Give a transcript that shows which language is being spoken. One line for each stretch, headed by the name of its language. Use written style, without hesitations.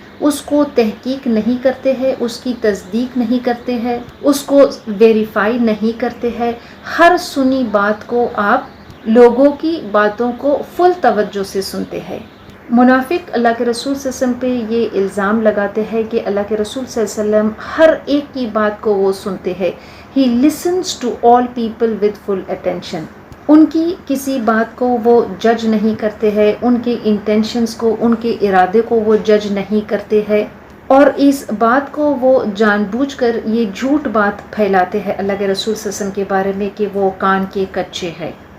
Urdu: اس کو تحقیق نہیں کرتے ہیں، اس کی تصدیق نہیں کرتے ہیں، اس کو ویریفائی نہیں کرتے ہیں. ہر سنی بات کو آپ لوگوں کی باتوں کو فل توجہ سے سنتے ہیں. منافق اللہ کے رسول صلی اللہ علیہ وسلم پہ یہ الزام لگاتے ہیں کہ اللہ کے رسول صلی اللہ علیہ وسلم ہر ایک کی بات کو وہ سنتے ہیں.
English: He listens to all people with full attention.
Urdu: ان کی کسی بات کو وہ جج نہیں کرتے ہیں، ان کے انٹینشنز کو، ان کے ارادے کو وہ جج نہیں کرتے ہیں، اور اس بات کو وہ جان بوجھ کر یہ جھوٹ بات پھیلاتے ہیں اللہ کے رسول صلی اللہ علیہ وسلم کے بارے میں کہ وہ کان کے کچے ہیں.